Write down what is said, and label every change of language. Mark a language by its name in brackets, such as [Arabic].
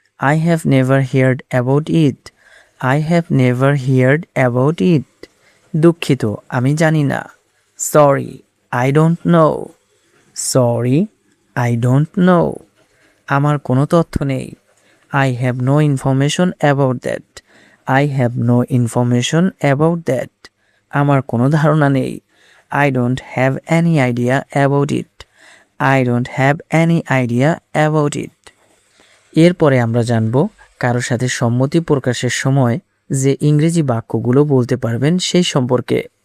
[English] I have never heard about it. I have never heard about it. [Bangla] দুঃখিত, আমি জানি না। [English] Sorry, I don't know. Sorry, I don't know. [Bangla] আমার কোনো তথ্য নেই। [English] I have no information about that. I have no information about that. [Bangla] আমার কোনো ধারণা নেই। [English] I don't have any idea about it. I don't have any idea about it. [Bangla] এরপরে আমরা জানব কারোর সাথে সম্মতি প্রকাশের সময় যে ইংরেজি বাক্যগুলো বলতে পারবেন সেই সম্পর্কে।